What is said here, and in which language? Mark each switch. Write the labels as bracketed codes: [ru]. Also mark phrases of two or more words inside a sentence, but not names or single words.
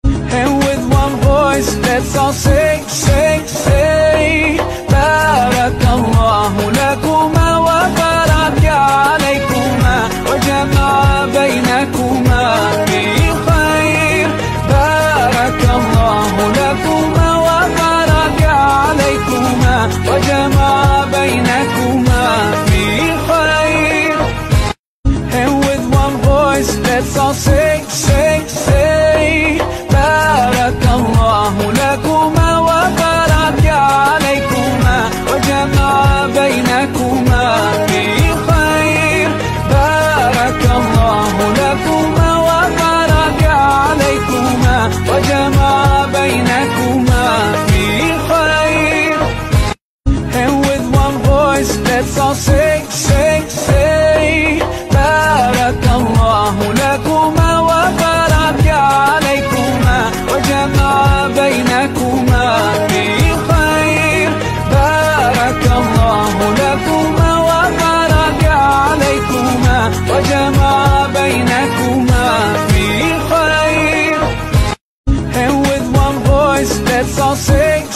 [en] And with one voice, let's all say, say, say, [ar] بارك الله لكما وبارك عليكما وجمع بينكما في خير. بارك الله لكما وبارك عليكما وجمع بينكما في خير. [en] And with one voice, let's all say, say, say, [ar] بارك الله لكما وبارك عليكما وجمع بينكما في خير. بارك الله لكما وبارك عليكما وجمع بينكما في خير. [en] And with one voice, let's all say, say, say, [ar] بارك الله لكما وبارك عليكما وجمع بينكما في خير. بارك الله لكما وبارك عليكما وجمع بينكما في خير. [en] And with one voice, let's all say